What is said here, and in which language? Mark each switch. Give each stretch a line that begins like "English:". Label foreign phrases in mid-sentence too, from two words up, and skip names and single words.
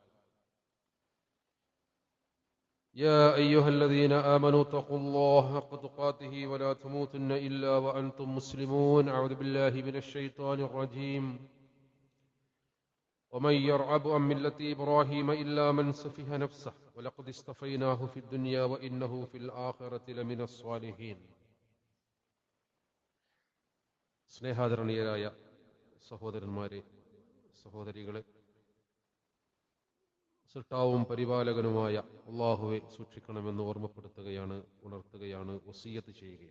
Arabic: يا أيها الذين آمنوا اتقوا الله حق تقاته ولا تموتن إلا وأنتم مسلمون أعوذ بالله من الشيطان الرجيم ومن يرغب عن ملة إبراهيم إلا من سفه نفسه ولقد اصطفيناه في الدنيا وإنه في الآخرة لمن الصالحين
Malayalam: സ്നേഹാദരണീയരായ സഹോദരന്മാരെ, സഹോദരികളെ, സൃഷ്ടാവും പരിപാലകനുമായ അല്ലാഹുവെ സൂക്ഷിക്കണമെന്ന് ഓർമ്മപ്പെടുത്തുകയാണ്, ഉണർത്തുകയാണ്, വസിയ്യത്ത് ചെയ്യുകയാണ്.